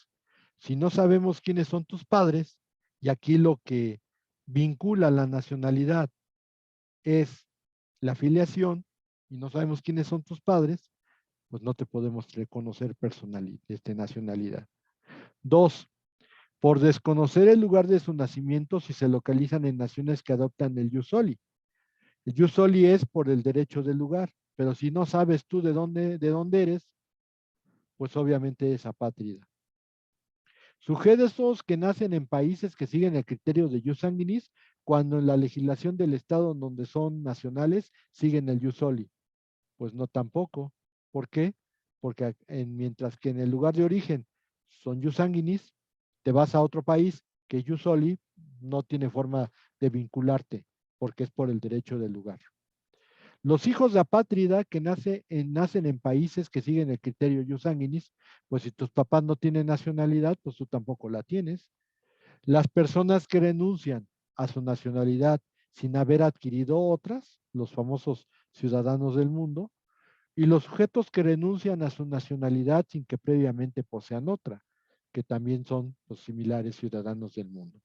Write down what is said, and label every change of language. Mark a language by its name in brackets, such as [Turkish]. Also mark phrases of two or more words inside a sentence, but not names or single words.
[Spanish] Si no sabemos quiénes son tus padres, y aquí lo que vincula la nacionalidad es la filiación, y no sabemos quiénes son tus padres, pues no te podemos reconocer nacionalidad. Dos, por desconocer el lugar de su nacimiento si se localizan en naciones que adoptan el [Latin] jus soli. [Spanish] El [Latin] jus soli [Spanish] es por el derecho del lugar, pero si no sabes tú de dónde eres, pues obviamente es apátrida. Sujetos que nacen en países que siguen el criterio de [Latin] jus sanguinis, [Spanish] cuando en la legislación del estado en donde son nacionales siguen el [Latin] jus soli. [Spanish] Pues no tampoco. ¿Por qué? Porque mientras que en el lugar de origen son [Latin] jus sanguinis, [Spanish] te vas a otro país que [Latin] jus soli [Spanish] no tiene forma de vincularte, porque es por el derecho del lugar. Los hijos de apátrida que nacen en países que siguen el criterio [Latin] jus sanguinis, [Spanish] pues si tus papás no tienen nacionalidad, pues tú tampoco la tienes. Las personas que renuncian a su nacionalidad sin haber adquirido otras, los famosos ciudadanos del mundo, y los sujetos que renuncian a su nacionalidad sin que previamente posean otra, que también son los similares ciudadanos del mundo.